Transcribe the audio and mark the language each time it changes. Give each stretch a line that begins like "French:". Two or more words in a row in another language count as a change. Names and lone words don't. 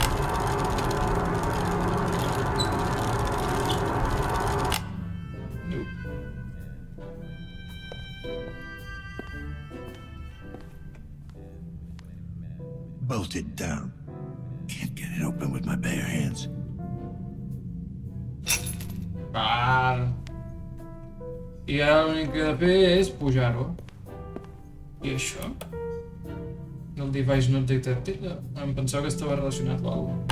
English: No. Bolted down. Can't get it open with my bare hands.
Catalan: Val. I ara l'únic que he de fer és pujar-ho. I això? El
English: device not detected?
Catalan: Em pensava que estava relacionat o alguna